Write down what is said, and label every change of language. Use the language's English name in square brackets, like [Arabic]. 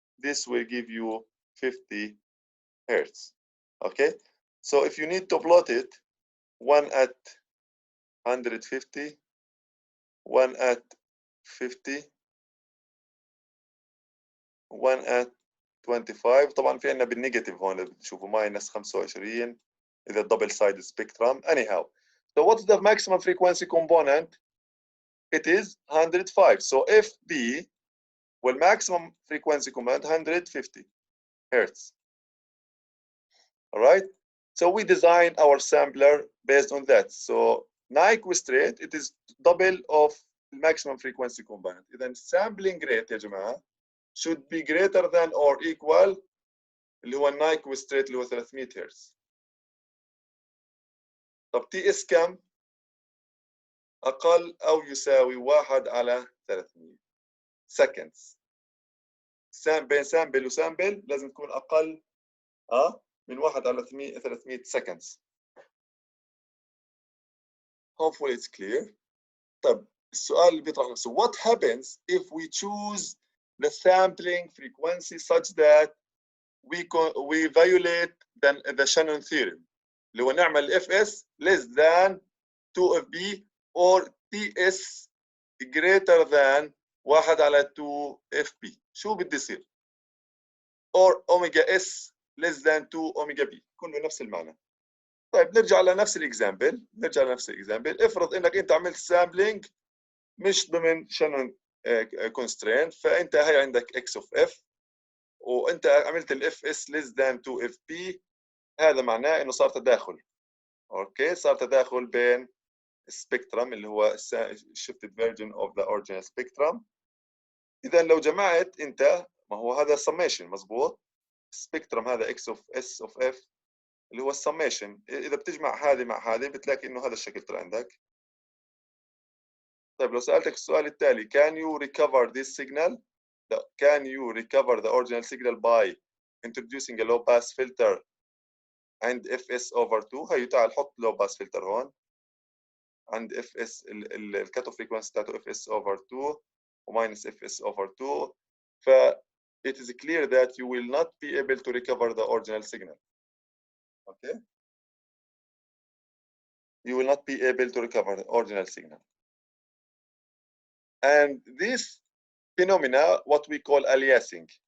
[English] This will give you 50 hertz. Okay. So if you need to plot it, one at 150, one at 50, one at 25. [Arabic] طبعا في عندنا بالنيجاتيف هون بتشوفوا ماينس 25 إذا double sided spectrum. [English] Anyhow, so what's the maximum frequency component? It is 105. So FB will maximum frequency component 150 hertz. All right. So we design our sampler based on that. So Nyquist rate, it is double of maximum frequency component. Then sampling rate يا جماعة should be greater than or equal اللي هو Nyquist rate اللي هو 300 hertz. [Arabic] طب تي اس كم؟ أقل أو يساوي 1 على 300 seconds. بين سامبل وسامبل لازم تكون أقل من 1 على 300 seconds. [English] Hopefully it's clear. طب السؤال اللي بيطرح نفسه, what happens if we choose the sampling frequency such that we violate the Shannon theorem اللي هو نعمل FS less than 2FB or TS greater than 1 على 2FB. شو بدي يصير؟ or omega S less than 2 omega B. [Arabic] كله نفس المعنى. طيب نرجع لنفس الاكزامبل. افرض انك انت عملت سامبلينج مش ضمن شانون كونسترين, فانت هي عندك اكس اوف اف وانت عملت الاف اس less than 2 اف بي. هذا معناه انه صار تداخل. اوكي, صار تداخل بين السبيكترم اللي هو shifted version of the original spectrum. اذا لو جمعت انت, ما هو هذا summation مظبوط, السبيكترم هذا اكس اوف اس اوف اف اللي هو السميشن, اذا بتجمع هذه مع هذه بتلاقي انه هذا الشكل طلع عندك. طيب لو سالتك السؤال التالي, can you recover this signal? [English] لا, can you recover the original signal by introducing a low pass filter and fs over 2. [Arabic] هي تعال حط low pass filter هون عند fs الكات اوف فريكونسي بتاعته fs over 2 وماينس fs over 2. [English] ف it is clear that you will not be able to recover the original signal. Okay, you will not be able to recover the original signal. And this phenomena, what we call aliasing.